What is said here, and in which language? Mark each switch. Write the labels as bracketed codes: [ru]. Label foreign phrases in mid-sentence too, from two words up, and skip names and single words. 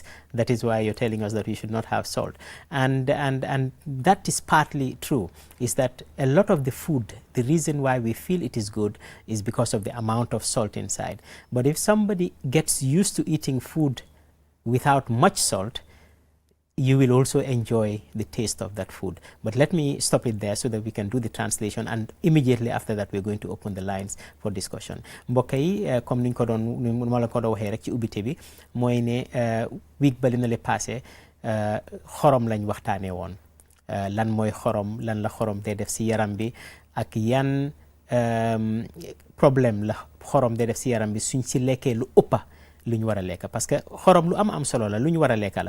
[en] That is why you're telling us that we should not have salt. And that is partly true, is that a lot of the food, the reason why we feel it is good is because of the amount of salt inside. But if somebody gets used to eating food without much salt, you will also enjoy the taste of that food. But let me stop it there so that we can do the translation, and immediately after that we're going to open the lines for discussion. [wo] mbokk yi comme niñ ko doon ma la ko doon waxee rek ci ubbite bi mooy ne week bali na [fr] le passé [wo] xorom lañ waxtaanee woon. Lan mooy xorom, lan la xorom day def si yaram bi, ak yan problème la xorom day def si yaram bi suñ si lekkee lu ëppa lu ñu war a lekk, [fr] parce que [wo] xorom lu am solo la, lu ñu war a lekk la.